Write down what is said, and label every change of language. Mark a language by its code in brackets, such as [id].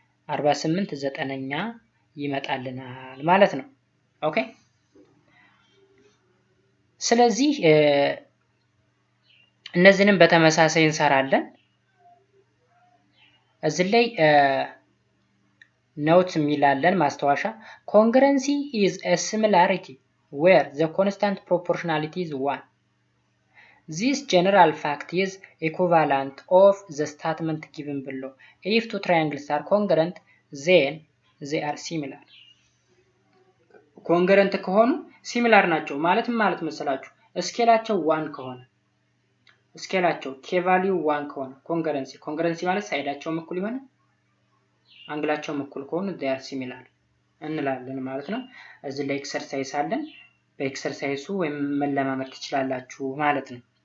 [am] 48 ዘጠነኛ ይመጣልናል ማለት ነው። ኦኬ ስለዚህ እነዚህንም በተመሳሳይ እንሰራለን። እዚህ ላይ ኖት የሚላለን ማስተዋሻ [en] Congruency is a similarity where the constant proportionality is 1. This general fact is equivalent of the statement given below. If two triangles are congruent, then they are similar. [am] Congruent ከሆኑ similar ናቸው ማለት መሰላችሁ? ስኬላቸው 1 ከሆነ ስኬላቸው k value 1 ከሆነ ኮንግረንሲ ማለት ሳይዳቸው እኩል ይሆነ አንግላቸው እኩል ከሆኑ [en] they are similar [am] እንላለን ማለት ነው። እዚህ ላይ ኤክሰርሳይዝ አለን። በኤክሰርሳይዙ ወይም መለማመድ ትችላላችሁ ማለት ነው።